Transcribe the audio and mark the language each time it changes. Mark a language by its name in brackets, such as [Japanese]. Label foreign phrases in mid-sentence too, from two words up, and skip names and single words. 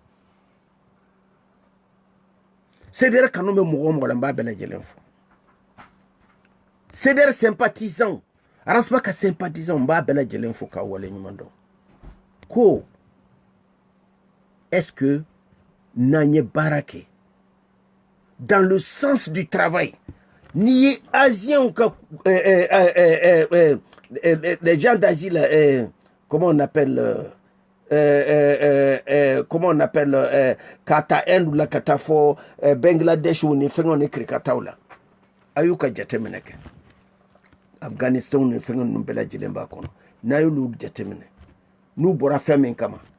[Bambara] CDR kanu bɛ mɔgɔ o mɔgɔ la n b'a bɛɛ lajɛlen fo CDR sympathisant Arasbas ka sympathisant n b'a bɛɛ lajɛlen fo k'a wale ɲuman dɔn ko [French] est-ce que [Bambara] n'an ye baara kɛ [French] dans le sens du travail [Bambara] n'i ye asiens ka [French] les gens d'asile comment on appelle [Bambara] ka taa Inde la ka taa fɔ Bangladesh ni fɛngɛw ni kirikataw la a y'u ka jateminɛ kɛ Afghanistan ni fɛngɛ ninnu bɛɛ lajɛlen b'a kɔnɔ n'a y'olu jateminɛ n'u bɔra fɛn min kama